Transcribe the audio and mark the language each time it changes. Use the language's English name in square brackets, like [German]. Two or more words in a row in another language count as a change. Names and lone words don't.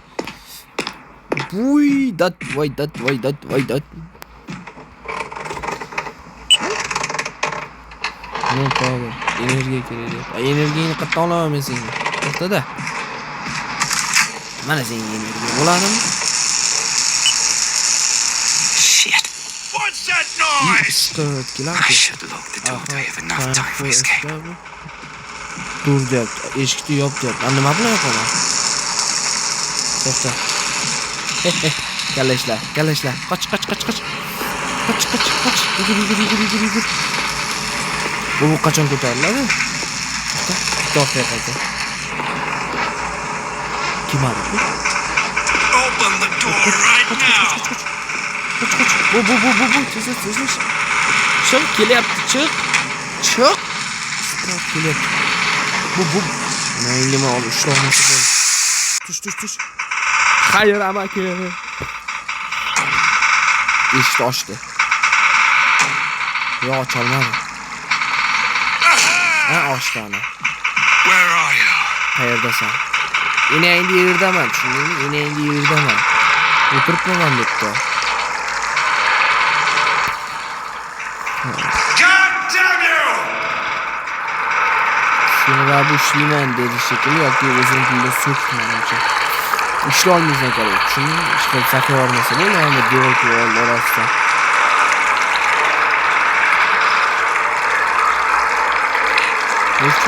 [Uzbek] Voy dat. [English] No power. [Uzbek] Energiya kerak. Energiyani qayerdan olaman men senga? To'xta-da. Mana senga energiya bo'ladimi? Shit. [English] What's that noise? I should lock the door to have enough time for escape. [Uzbek] Dur deyapti. Eshikni yop deyapti. Nima bilan yopaman? To'xta. Galashlar. Qoch. Yugur. Bu qachon ko'tariladi? To'xta qayta. Kim bu? [English] Open the door right now. [Uzbek] Bu. Tez. Chiq, kelyapti, chiq. Kelyapti. Bu. Nima olib ushlolmasa bo'ldi. Tush. Xayr amaki. Eshik ochdi. Yo'q, ocholmadi. Ochdi ana. [English] Where are you? [Uzbek] Qayerdasan? Enangni yerdaman, tushundingmi? O'tiribman bu yerda. [English] God damn you! [Uzbek] Seni bu ishlayman dedi shekilli yoki o'zing tilda so'kdi menimcha. Ishlay olmaysan kerak. Tushundingmi? Ishqilib saqlay olmasa bo'ladi, mana devor orasidan. Nechta?